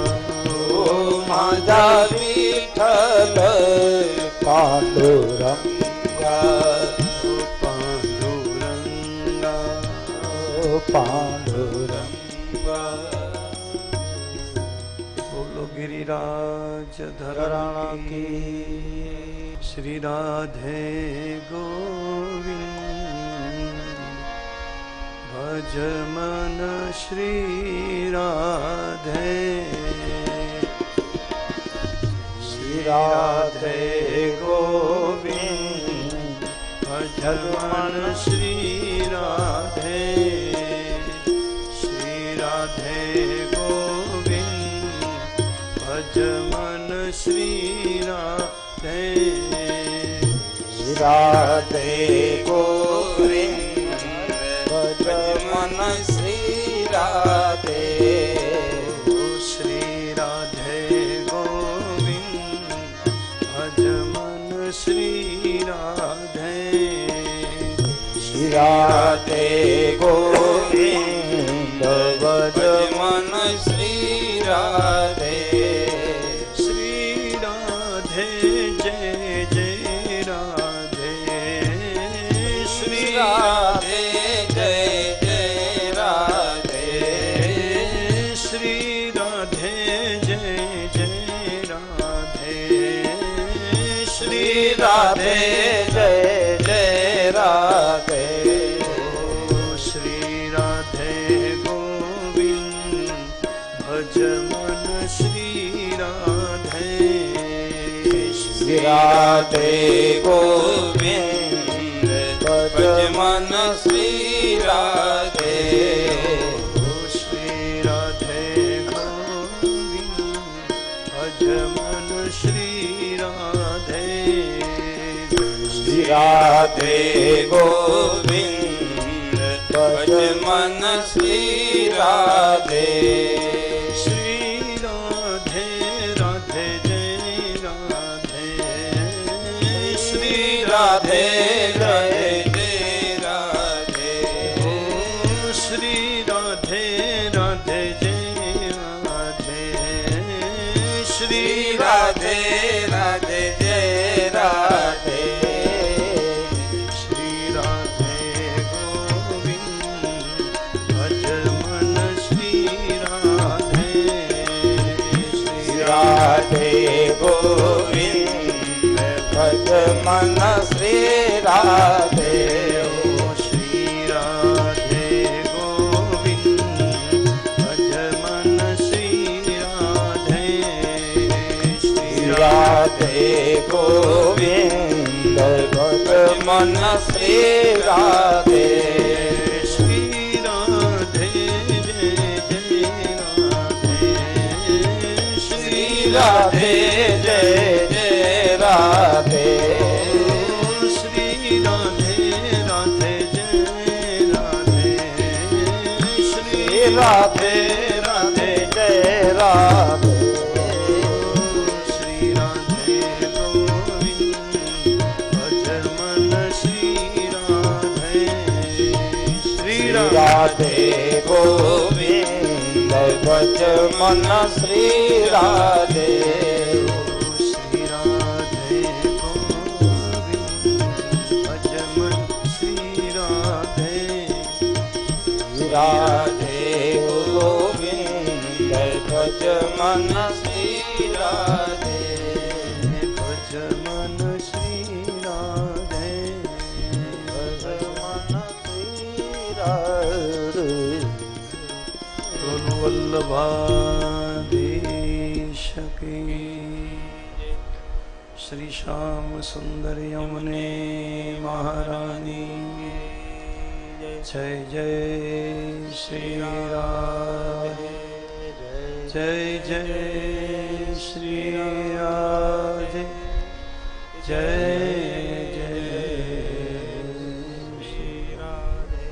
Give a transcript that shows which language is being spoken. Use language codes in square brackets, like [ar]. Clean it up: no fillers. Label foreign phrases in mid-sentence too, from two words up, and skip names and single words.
[mr] माझा विठ्ठल पांडुरंगा पांडुरंगा [hi] બોલો गिरिराज ધરાણા धरण કી श्री राधे गोविंद भज मन श्री राधे श्री राधे गोविंद भज मन श्री राधे श्री राधे गोविंद भज मन श्री राधे श्री राधे गोविंद भज मन श्री राधे श्री राधे गोविंद भज मन श्री राधे श्री राधे गोविंद भज मन श्री राधे श्री राधे जय जय राधे श्री राधे जय जय राधे श्री राधे जय जय राधे श्री राधे जय जय राधे श्री राधे गोविंद भज मन श्री राधे श्री राधे गोविंद भज मन श्री राधे श्री राधे गोविंद भज मन श्री राधे श्री राधे गोविंद भज मन श्री राधे श्री राधे राधे जय राधे श्री राधे जय जय राधे श्री राधे राधे जय राधे श्री राधे राधे जय राधे श्री राधे गोविंद भज मन श्री राधे श्री राधे गोविंद भज मन श्री राधे श्री राधे गोविंद भज मन श्री राधे श्री राधे गोविंद भज मन श्री राधे श्री राधे जय जय राधे श्री राधे जय जय राधे श्री राधे राधे जय राधे श्री राधे राधे जय राधे श्री राधे गोविंद भज मन श्री राधे श्री राधे गोविंद भज मन श्री राधे श्री राधे गोविंद भज मन श्री राधे राधे गोविंद भज मन श्री राधे भज मन श्री राधे भज मन श्री राधे बोलो वल्लभाधीश की श्री श्याम सुंदर यमुने महारानी जय जय श्री राधे जय जय श्री राधे जय जय श्री राधे.